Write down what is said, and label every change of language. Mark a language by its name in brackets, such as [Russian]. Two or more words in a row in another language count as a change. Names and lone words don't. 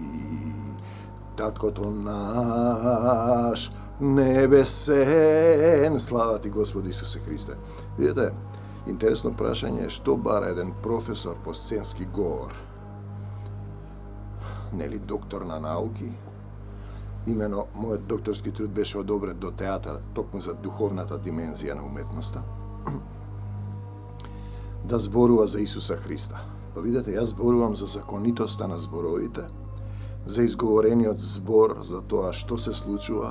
[Macedonian] Татко то наш небесен, слава ти Господ Исусе Христе. Видите, интересно прашање је што бара један професор по сценски говор, нели доктор на науки. Именно мојот докторски труд беше одобрен до театар, токму за духовната димензија на уметноста. Да зборува за Исуса Христа. Па видите, јас зборувам за законитоста на зборовите, за изговорениот збор, за тоа што се случува.